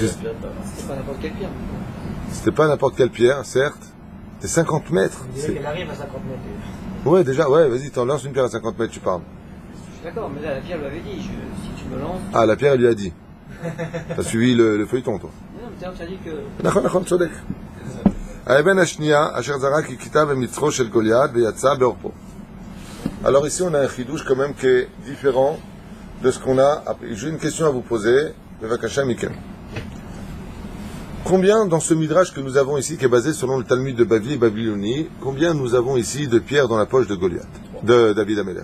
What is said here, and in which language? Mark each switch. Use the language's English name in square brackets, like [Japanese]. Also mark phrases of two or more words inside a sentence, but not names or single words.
[French] C'était pas n'importe quelle pierre. c'était pas n'importe quelle pierre, certes. C'est 50 mètres. On dirait qu'elle arrive à 50 mètres. Ouais, déjà, ouais, vas-y, t'en lances une pierre à 50 mètres, tu parles. Je suis d'accord, mais là, la pierre lui avait dit, si tu me lances... Ah, la pierre, elle lui a dit. T'as suivi le feuilleton, toi. Non, mais tu as dit que... [Hebrew] נכון, נכון, צודק. האבן השנייה, אשר זרק הכיתה במצחו של גוליית ויצא בעורפו. [French] Alors ici, on a un chidouche quand même qui est différent de ce qu'on a. J'ai une question à vous poser. [Hebrew] בבקשה מכם. [French] Combien dans ce midrash que nous avons ici, qui est basé selon le Talmud de Bavli et Babylonie, combien nous avons ici de pierres dans la poche de Goliath, de David Améler?